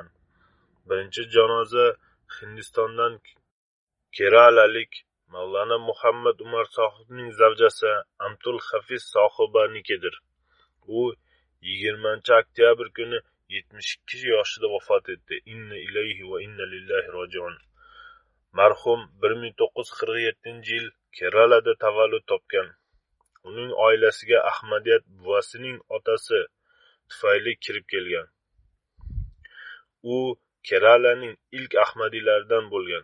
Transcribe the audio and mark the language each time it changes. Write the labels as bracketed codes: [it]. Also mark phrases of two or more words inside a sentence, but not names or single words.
[uz] Birinchi janoza Hindistondan keralalik Mavlana Muhammad Umar sohibning zavjasi Amtul Hafiz sohibanikidir. U 20-oktyabr kuni 72 yoshida vafot etdi. [ar] إنا إليه وإنا لله راجعون. [uz] Marhum 1947-yil Keralada tavallud topgan. Uning oilasiga Ahmadiyat buvasining otasi tufayli kirib kelgan. U Keralaning ilk Ahmadiylaridan bo'lgan.